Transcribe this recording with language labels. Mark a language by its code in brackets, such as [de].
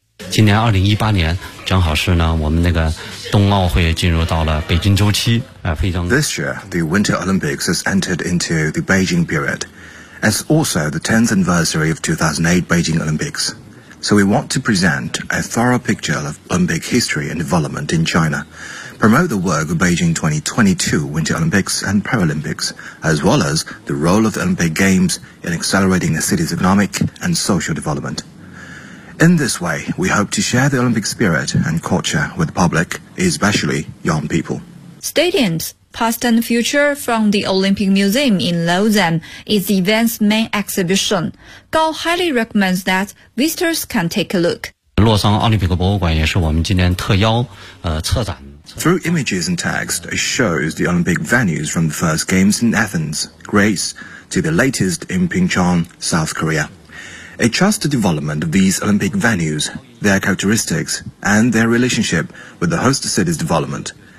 [zh] 今年2018年正好是呢我们那个冬奥会进入到了北京周期啊、非常 [en] This year, the Winter Olympics has entered into the Beijing period. It's also the 10th anniversary of 2008 Beijing Olympics. So we want to present a thorough picture of Olympic history and development in China. Promote the work of Beijing 2022 Winter Olympics and Paralympics, as well as the role of the Olympic Games in accelerating the city's economic and social development. In this way, we hope to share the Olympic spirit and culture with the public, especially young people. Stadiums, past and future from the Olympic Museum in Lausanne is the event's main exhibition. Gao highly recommends that visitors can take a look. [zh] 洛桑奥林匹克博物馆也是我们今年特邀策展。 [en] Through images and text, it shows the Olympic venues from the first games in Athens, Greece, to the latest in Pyeongchang, South Korea. It charts the development of these Olympic venues, their characteristics, and their relationship with the host city's development.